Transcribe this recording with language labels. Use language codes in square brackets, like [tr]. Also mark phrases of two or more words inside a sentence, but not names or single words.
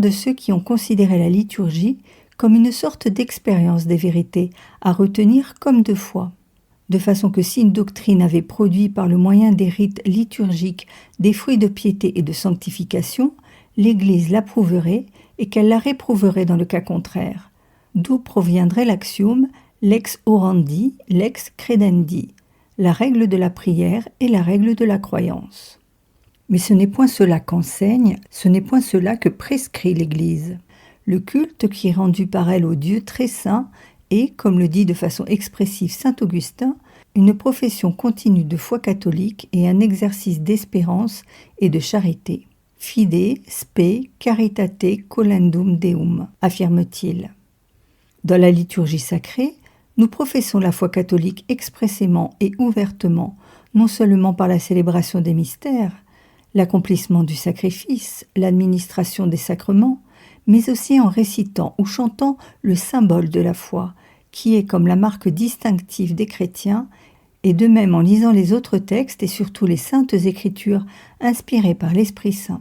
[fr] de ceux qui ont considéré la liturgie comme une sorte d'expérience des vérités à retenir comme de foi, de façon que si une doctrine avait produit par le moyen des rites liturgiques des fruits de piété et de sanctification, l'Église l'approuverait et qu'elle la réprouverait dans le cas contraire, d'où proviendrait l'axiome « [la] lex orandi, lex credendi », [fr] la règle de la prière et la règle de la croyance. Mais ce n'est point cela qu'enseigne, ce n'est point cela que prescrit l'Église. Le culte qui est rendu par elle au Dieu très saint est, comme le dit de façon expressive saint Augustin, une profession continue de foi catholique et un exercice d'espérance et de charité. [la] Fide, spe, caritate, colendum Deum, [fr] affirme-t-il. Dans la liturgie sacrée, nous professons la foi catholique expressément et ouvertement, non seulement par la célébration des mystères, l'accomplissement du sacrifice, l'administration des sacrements, mais aussi en récitant ou chantant le symbole de la foi, qui est comme la marque distinctive des chrétiens, et de même en lisant les autres textes et surtout les saintes écritures inspirées par l'Esprit Saint.